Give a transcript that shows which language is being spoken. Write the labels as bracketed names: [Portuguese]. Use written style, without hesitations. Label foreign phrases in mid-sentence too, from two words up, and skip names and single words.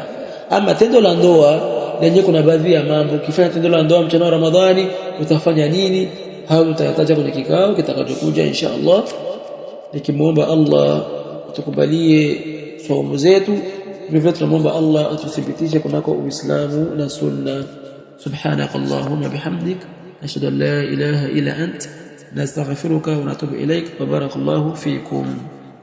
[Swahili] Ama tendo la ndoa lenye kuna baadhi ya mambo, ukifanya tendo la ndoa mchana wa Ramadhani utafanya nini? Hayo tutayataja kwenye kikao kitakachokuja [Arabic] إن شاء الله, [Swahili] nikimuomba Allah atukubalie saumu zetu. Vile tunamuomba Allah atuthibitishe kunako Uislamu na Sunna. [Arabic] سبحانك اللهم وبحمدك، أشهد أن لا إله إلا أنت، أستغفرك وأتوب إليك. بارك الله فيكم.